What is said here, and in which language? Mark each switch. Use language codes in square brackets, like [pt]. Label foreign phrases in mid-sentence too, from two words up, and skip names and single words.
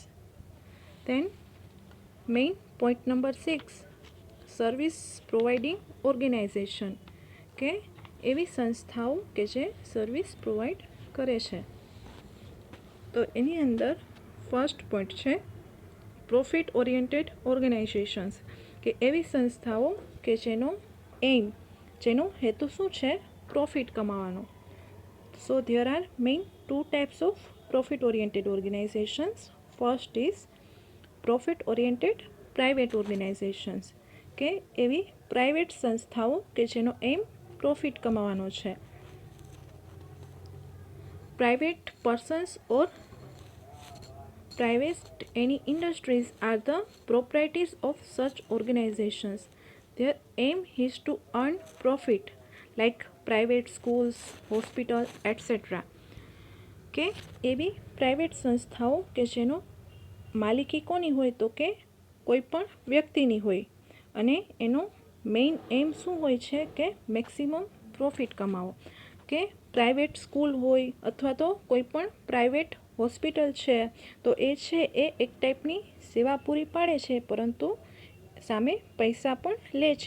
[en] Then main point number 6, service providing organization, [gu] કે એવી સંસ્થાઓ કે જે [en] service provide [gu] કરે છે. તો એની અંદર [en] first point [gu] છે [en] profit oriented organizations, [gu] કે એવી સંસ્થાઓ કે જેનો હેતુ શું છે પ્રોફિટ કમાવાનો. [en] સો there are main 2 types of profit oriented organizations. First is profit oriented private organizations, [gu] કે એવી પ્રાઇવેટ સંસ્થાઓ કે જેનો [en] aim profit [gu] કમાવાનો છે. [en] Private persons or private any industries are the proprietors of such organizations. Their aim is to earn profit, like private schools, hospitals, etc. [gu] કે એવી પ્રાઇવેટ સંસ્થાઓ કે જેનો માલિકી કોની હોય તો કે કોઈ પણ વ્યક્તિની હોય અને એનો [en] main aim [gu] શું હોય છે કે [en] maximum profit [gu] કમાવો. કે [en] private school [gu] હોય અથવા તો કોઈ પણ [en] private hospital [gu] છે તો એ છે એ એક ટાઈપની સેવા પૂરી પાડે છે, પરંતુ સામે પૈસા પણ લે છે.